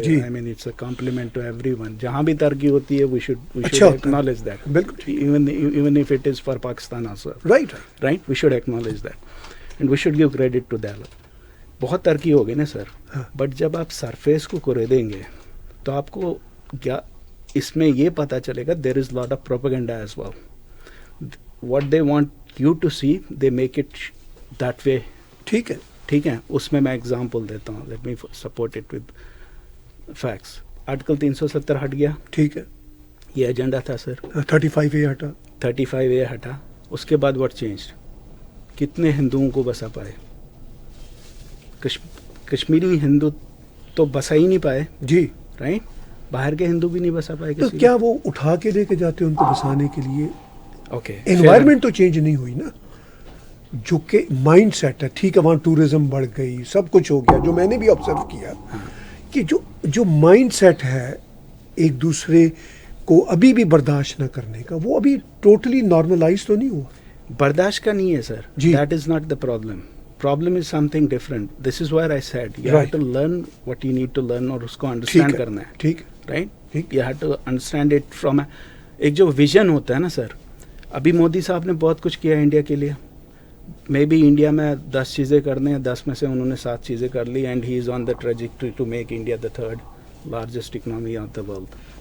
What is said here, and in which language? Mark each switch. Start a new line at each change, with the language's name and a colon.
English: I mean it's a compliment to everyone.
Urdu: جہاں بھی ترقی ہوتی ہے
English: We should acknowledge that, even if it is for Pakistan also, right, we should acknowledge that and we should give credit to that.
Urdu: بہت ترقی ہو گئی نا سر, but جب آپ سرفیس کو کرے دیں گے تو آپ کو کیا اس میں یہ پتا چلے گا,
English: There is lot of propaganda as well. What they want you to see, they make it that way.
Urdu: ٹھیک ہے, ٹھیک ہے. اس میں ایگزامپل دیتا ہوں,
English: Let me support it with facts.
Urdu: Article 370 ہٹ گیا, ٹھیک ہے, یہ ایجنڈا تھا سر. 35A ہٹا, 35A ہٹا. اس کے بعد
English: what change,
Urdu: کتنے ہندوؤں کو بسا پائے؟ کشمیری ہندو تو بسا ہی نہیں پائے. جی, رائٹ, باہر کے ہندو بھی نہیں بسا پائے. تو کیا وہ اٹھا کے لے کے جاتے ہیں ان کو بسانے کے لیے؟
English: okay,
Urdu: انوائرمنٹ تو چینج نہیں ہوئی نا, جو کہ مائنڈ سیٹ ہے. ٹھیک ہے, وہاں ٹورزم بڑھ گئی, سب کچھ ہو گیا, جو میں نے بھی آبزرو کیا کہ جو مائنڈ سیٹ ہے ایک دوسرے کو ابھی بھی برداشت نہ کرنے کا, وہ ابھی ٹوٹلی نارملائز تو نہیں ہوا. برداشت کا نہیں ہے سر,
English: That is not the problem. Problem is something different. This is where I said you have to learn what you need to learn
Urdu: اور اس کو
English: understand کرنا ہے.
Urdu: ٹھیک,
English: right? You have to understand it from
Urdu: ایک جو vision ہوتا ہے نا سر. ابھی مودی صاحب نے بہت کچھ کیا انڈیا کے لیے. مے بی انڈیا میں 10 چیزیں کرنے ہیں, 10 میں سے انہوں نے 7 چیزیں کر لی,
English: And he is on the trajectory to make India the 3rd largest economy of the world.